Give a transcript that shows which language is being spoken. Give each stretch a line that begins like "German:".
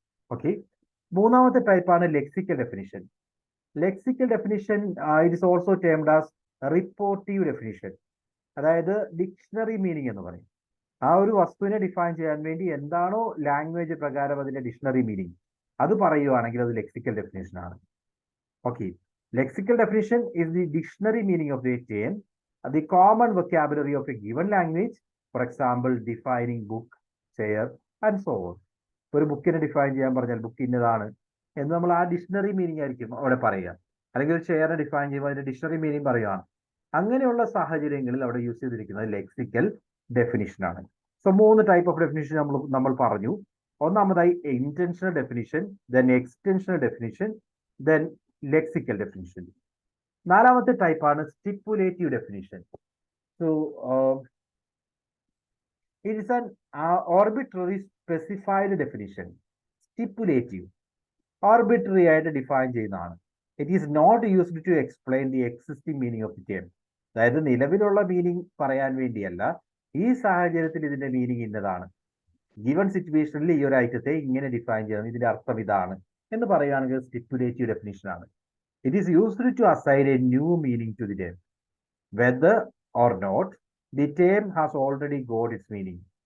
English: okay,
Malayalam: മൂന്നാമത്തെ ടൈപ്പാണ്
English: Lexical definition. Lexical definition it is also termed as reportive definition.
Malayalam: അതായത് dictionary meaning എന്ന് പറയും. ആ ഒരു വസ്തുവിനെ ഡിഫൈൻ ചെയ്യാൻ വേണ്ടി എന്താണോ ലാംഗ്വേജ് പ്രകാരം അതിന്റെ ഡിക്ഷണറി മീനിങ് അത് പറയുവാണെങ്കിൽ അത് ലെക്സിക്കൽ ഡെഫിനേഷൻ ആണ്.
English: Okay, lexical definition is the dictionary meaning of the term, the common vocabulary of a given language. For example, defining book, chair, and so on.
Malayalam: ഒരു ബുക്കിനെ ഡിഫൈൻ ചെയ്യാൻ പറഞ്ഞാൽ book ഇന്നതാണ് എന്ന് നമ്മൾ ആ ഡിക്ഷണറി മീനിങ് ആയിരിക്കും അവിടെ പറയുക. അല്ലെങ്കിൽ ഒരു ചെയറിനെ ഡിഫൈൻ ചെയ്യുമ്പോൾ അതിന്റെ ഡിക്ഷണറി മീനിങ് പറയുകയാണ്. അങ്ങനെയുള്ള സാഹചര്യങ്ങളിൽ അവിടെ യൂസ് ചെയ്തിരിക്കുന്നത് ലെക്സിക്കൽ ഡെഫിനിഷൻ ആണ്.
English: so 3 type of definition
Malayalam: നമ്മൾ പറഞ്ഞു. ഒന്നാമതായി intentional definition, then എക്സ്റ്റൻഷണൽ definition, then lexical definition. നാലാമത്തെ ടൈപ്പാണ്
English: Stipulative definition. So it is an arbitrary specified definition.
Malayalam: സ്റ്റിപ്പുലേറ്റീവ് ഓർബിട്രറി ആയിട്ട് ഡിഫൈൻ ചെയ്യുന്നതാണ്.
English: It is not used to explain the existing meaning of the term.
Malayalam: അതായത് നിലവിലുള്ള meaning പറയാൻ വേണ്ടിയല്ല, ഈ സാഹചര്യത്തിൽ ഇതിന്റെ മീനിങ് ഇന്നതാണ്, ഗിവൺ സിറ്റുവേഷനിൽ ഈ ഒരു ഐറ്റത്തെ ഇങ്ങനെ ഡിഫൈൻ ചെയ്യണം, ഇതിന്റെ അർത്ഥം ഇതാണ് എന്ന് പറയുകയാണെങ്കിൽ സ്റ്റിപ്പുലേറ്റീവ് ഡെഫിനിഷൻ ആണ്.
English: It is used to assign a new meaning to the term, whether or not the term has already got its meaning.